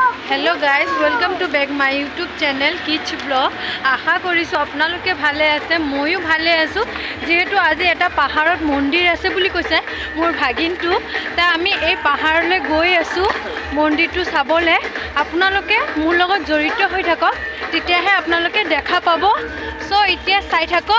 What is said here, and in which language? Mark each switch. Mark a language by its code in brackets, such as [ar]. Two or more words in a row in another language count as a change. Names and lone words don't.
[en] hello guys welcome to back my YouTube channel kids blog. [as] आशा करिছোঁ আপোনালোকে ভালে আছে, ময়ো ভালে আছোঁ। যেহেতু আজি এটা পাহাৰত মন্দিৰ আছে বুলি কৈছে মোৰ ভাগিনটো, তা আমি এই পাহাৰলৈ গৈ আছোঁ মন্দিৰটো চাবলৈ। আপোনালোকে মোৰ লগত জড়িত হৈ থাকক, তেতিয়াহে আপোনালোকে দেখা পাব। সো এতিয়া চাই থাকক।